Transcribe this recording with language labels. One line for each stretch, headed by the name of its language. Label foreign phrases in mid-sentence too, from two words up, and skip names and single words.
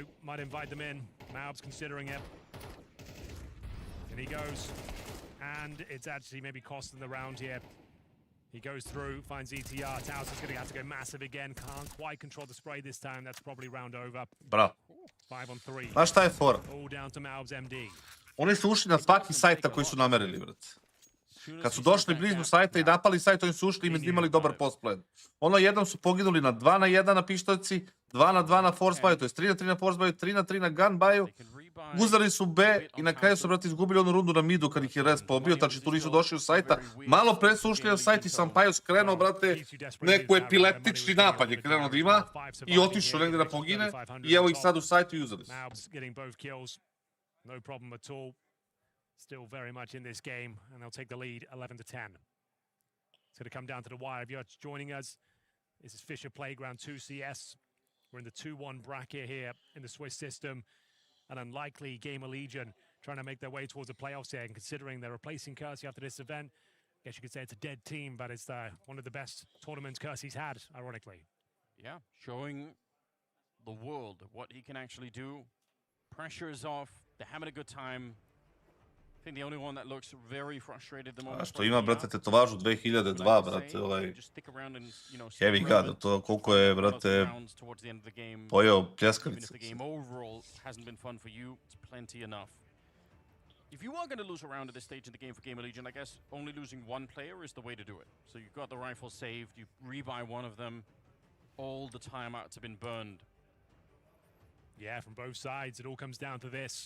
English: Might invite them in. Maub's considering it. And he goes. And it's actually maybe costing the round here. He goes through, finds ETR. Towson's going to have to go massive again. Can't quite control the spray this time. That's probably round over. Bravo. 5 on 3.
Serbian: Znaš šta je fora?
English: All down to Malb's MD.
Serbian: Oni su ušli na svaki sajt na koji su namerili, brate. Kad su došli blizu sajta i napali sajt, oni su ušli i snimali dobar postplan. Ono, jednom su poginuli na 2 na 1 na pištoljci, 2 na 2 na
English: force buyu,
Serbian: to je 3 na 3 na
English: force buyu,
Serbian: 3 na 3 na
English: gun buyu.
Serbian: Uzeli su B i na kraju su, brate, izgubili onu rundu na midu kad ih je res pobio, znači tu nisu došli u sajta. Malo pre su ušli na sajt i Sampaio skrenuo, brate, neku epileptični napad je krenuo da ima i otišao negdje da pogine i evo ih sad u sajtu i uzeli su.
English: No problem at all. Still very much in this game, and they'll take the lead 11 to 10. It's going to come down to the wire. If you're joining us, this is FISSURE Playground 2 CS. We're in the 2-1 bracket here in the Swiss system. An unlikely Gamer Legion trying to make their way towards the playoffs here, and considering they're replacing Kersey after this event, I guess you could say it's a dead team, but it's one of the best tournaments Kersey's had, ironically. Yeah, showing the world what he can actually do. Pressure is off. They're having a good time. I think the only one that looks very frustrated at the moment.
Serbian: A što ima, brate, tetovažu 2002, brate, ovaj... Heavy God, to koliko je, brate, pojeo pljeskavice.
English: If you are going to lose a round at this stage in the game for Gamer Legion, I guess only losing one player is the way to do it. So you've got the rifle saved, you rebuy one of them, all the timeouts have been burned. Yeah, from both sides, it all comes down to this.